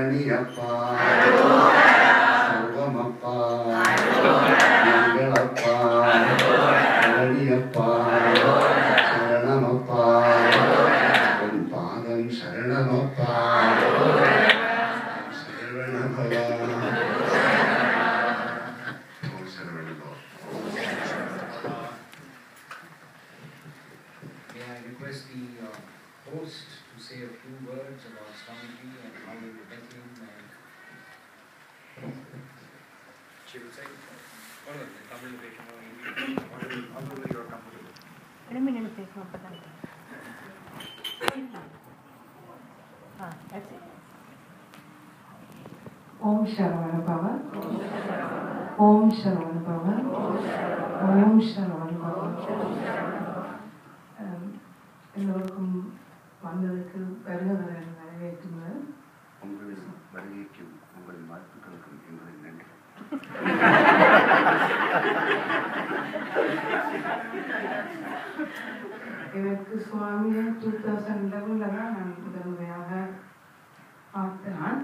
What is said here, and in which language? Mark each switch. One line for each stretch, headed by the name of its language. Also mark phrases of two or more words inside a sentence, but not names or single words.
Tamil: சரணியப்பா சர்வமப்பா மங்களப்பா சரணியப்பா சரணமப்பா உன் பாதம் சரணமப்பா சரவணபவா சரவணபவா.
English: May I request the host to say a few words about Swamiji and how we met him and she will say Tamil version or English, however you are comfortable. That's it.
Sanskrit: ॐ शरवण भव। ॐ शरवण भव. ॐ शरवण भव.
Tamil: எல்லோருக்கும் வந்ததுக்கு வரவேற்று உங்களின் வருகைக்கும் உங்களின் வாழ்த்துக்களுக்கும் எங்களின் நன்றி. எனக்கு சுவாமியை 2011 தான் நான் முதன்முறையாக பார்த்தேன்.